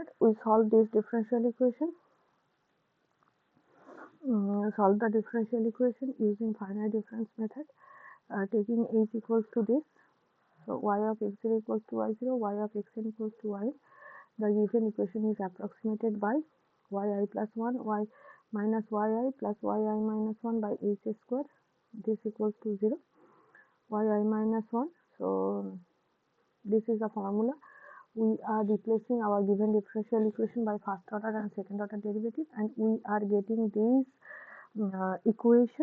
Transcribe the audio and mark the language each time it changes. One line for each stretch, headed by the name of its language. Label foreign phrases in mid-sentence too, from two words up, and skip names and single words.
English: We solve this differential equation. Solve the differential equation using finite difference method, taking h equals to this. So y of x0 equals to y0, y of xn equals to y. The given equation is approximated by yi plus 1, y minus yi plus yi minus 1 by h square. This equals to 0, yi minus 1. So this is the formula. We are replacing our given differential equation by first order and second order derivative, and we are getting these equation.